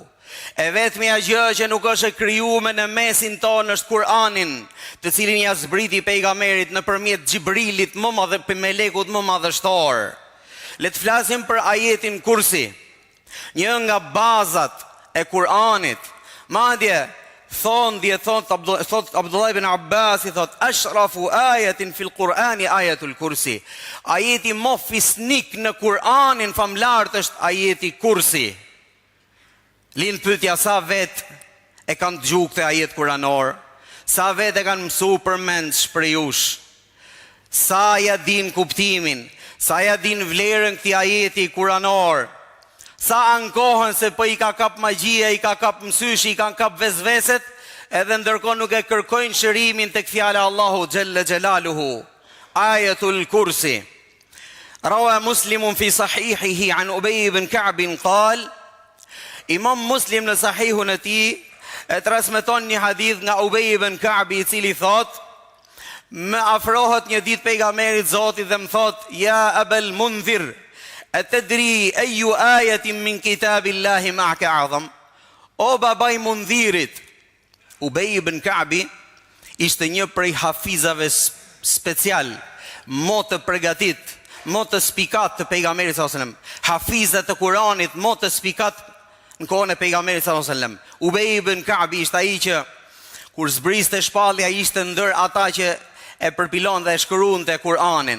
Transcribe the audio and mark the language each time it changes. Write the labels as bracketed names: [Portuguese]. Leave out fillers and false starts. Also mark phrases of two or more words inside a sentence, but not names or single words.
[Albanian] E vetmja gjë që nuk është e krijuar në mesin tonë është Kur'anin, të cilin ja zbriti pejgamberit nëpërmjet Xhibrilit, më madh melekut më madhështor. Le të flasim për ajetin Kursi, një nga bazat e Kur'anit. Madje thot [Arabic] Abdullah ibn Abbas [Albanian] i thot [Arabic] أشرف آية في القرآن آية الكرسي. [Albanian] Ajeti më fisnik në Kur'anin famlart është ajeti kursi. Lind pyetja sa vet e kanë dëgjuar këtë ajet kuranor, sa vet e kanë mësuar përmend shprehush, sa ja din kuptimin, sa ja din vlerën këtij ajeti kuranor, sa ankohen se po i ka kap magjia, i ka kap mësyshi, i kanë kap vezveset, edhe ndërkohë nuk e kërkojnë shërimin tek fjala Allahu [Arabic] جل جلاله. آية الكرسي. روى مسلم في صحيحه عن أبي بن كعب قال, [Albanian] Imam Muslim në sahihun e tij e transmeton një hadith nga Ubay ibn Ka'b i cili thot: më afrohet një ditë pejgamberit Zotit dhe më thot: [Arabic] يا أبا المنذر، أتدري أي آية من كتاب الله معك أعظم? [Albanian] O babai Mundhirit. Ubay ibn Ka'b ishte një prej hafizave special, mo të përgatit, mo të spikat të pejgamberit [Arabic] صلى الله عليه وسلم, [Albanian] hafizat të Kuranit, mo të spikat në kohën e pejgamberit [Arabic] صلى الله عليه وسلم. [Albanian] Ubay ibn Ka'b ishte ai që kur zbriste shpallja ishte ndër ata që e përpilon dhe e shkruante Kur'anin.